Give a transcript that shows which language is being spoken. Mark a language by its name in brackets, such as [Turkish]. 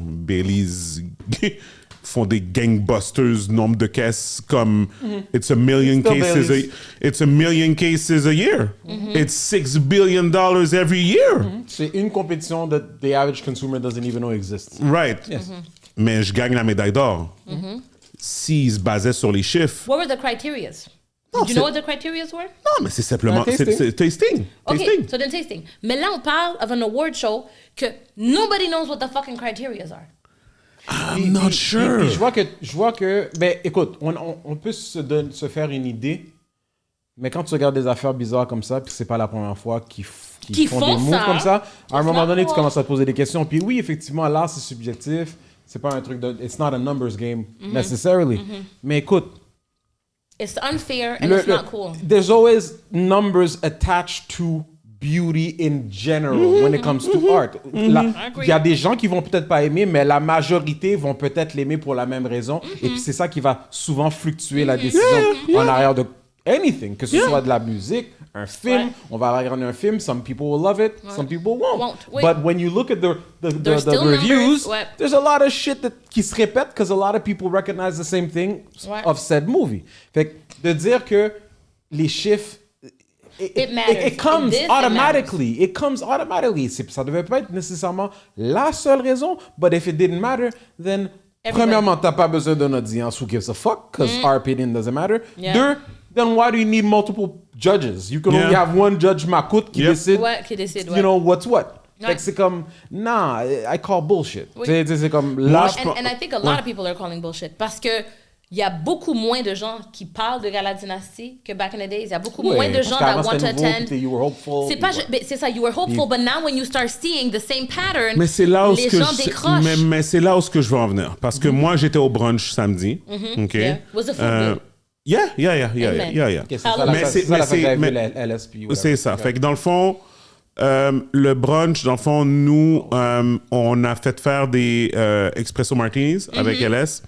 [French] Baileys font des gangbusters, nombre de caisses comme [English] it's a million cases a year. It's $6 billion every year. [French] C'est une compétition [English] that the average consumer doesn't even know exists. Right. Yes. [French] Mais je gagne la médaille d'or. S'ils se basaient sur les chiffres. [English] What were the criterias? [French] Non, [English] Did you know what the criterias were? [French] Non, mais c'est simplement [English] tasting. [French] c'est tasting. [English] Okay, Tasting. so then tasting. [French] Mais là, on parle [English] of an award show que nobody knows what the fucking criterias are. I'm not sure. [French] Puis je vois que ben écoute, on peut se faire une idée, mais quand tu regardes des affaires bizarres comme ça, puis c'est pas la première fois qu'ils font des moves comme ça, à un moment donné, tu commences à te poser des questions. Puis oui, effectivement, l'art, c'est subjectif. C'est pas un truc de... [English] It's not a numbers game, necessarily. [French] Mais écoute... [English] It's unfair and it's not cool. There's always numbers attached to beauty in general when it comes to art. [French] Il y a des gens qui vont peut-être pas aimer, mais la majorité vont peut-être l'aimer pour la même raison. Et puis c'est ça qui va souvent fluctuer la décision en arrière de [English] anything, [French] que ce soit de la musique, un film. On va regarder un film, [English] some people will love it, some people won't. [French] Oui. [English] But when you look at the still reviews, numbers, there's a lot of shit [French] qui se répète [English] because a lot of people recognize the same thing of said movie. [French] Fait que de dire que les chiffres [English] It matters. It comes In this, automatically. It [French] devait pas être nécessairement la seule raison, [English] but if it didn't matter, then premièrement, [French] t'as pas besoin d'une audience [English] who gives a fuck, because our opinion doesn't matter. Yeah. [French] Deux, [English] then why do you need multiple judges? You can only have one judge Makout [French] qui décide, Qui décide, [English] you know, what's what. [French] Ouais. Fait que c'est comme, [English] nah, I call bullshit. [French] Oui. C'est comme, là, [English] And I think a lot of people are calling bullshit [French] parce que il y a beaucoup moins de gens qui parlent de Gala Dynasty que back [English] in the days. [French] Il y a beaucoup moins de gens [English] that want to attend. You were hopeful. [French] C'est ça, [English] you were hopeful, but now when you start seeing the same pattern, [French] Mais c'est là où les gens décrochent. mais c'est là où ce que je veux en venir. Parce que moi, j'étais au brunch samedi. [English] OK? Yeah. Was the food good? Yeah. Amen. [French] Okay, c'est ça la LSP. C'est ça. Fait que dans le fond, le brunch, dans le fond, nous, on a fait faire des espresso martinis avec LS.